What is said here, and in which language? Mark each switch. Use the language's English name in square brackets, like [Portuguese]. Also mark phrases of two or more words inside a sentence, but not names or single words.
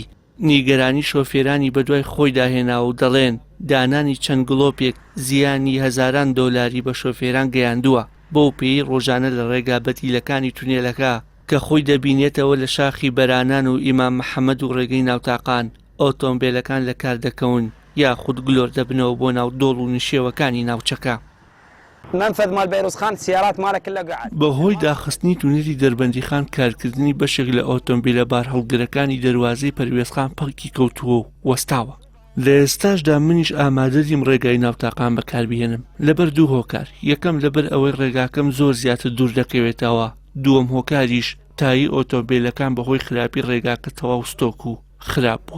[Central Kurdish] نیگەرانی شۆفێرانی بەدوای خۆی داهێناوە و دەڵێن دانانی چەند گڵۆپێک زیانی هەزاران دۆلاری بە شۆفێران گەیاندووە بەو پێی ڕۆژانە لە ڕێگا بەتیلەکانی تونێلەکە کە خۆی دەبینێتەوە لە شاخی بەرانان و ئیمام محەممەد و ڕێگەی ناوتاقان ئۆتۆمبیلەکان لە کار دەکەون یاخود گلۆر دەبنەوە بۆ ناو دۆڵ و نشێوەکانی ناوچەکە. [Arabic] منفذ مال بيروزخان سيارات مالك كلها قاعد [Central Kurdish] بەهۆی داخستنی تونێلی دەربەندیخان کارکردنی بەشێک لە ئۆتۆمبیلە بار هەڵگرەکانی دەواازەی پەروێزخان پەڵکی کەوتووە و وەستاوە. لە ئێستاشدا منیش ئامادەدیم ڕێگای ناوتاقان بەکاربێنم لەبەر دوو هۆکار. یەکەم لەبەر ئەوەی ڕێگاکەم زۆر زیاتر دوور دەکەوێتەوە، دووەم هۆکاریش تایی ئۆتۆمبیلەکان بەهۆی خراپی ڕێگاکە تەواو ستۆک و خراپ بووە.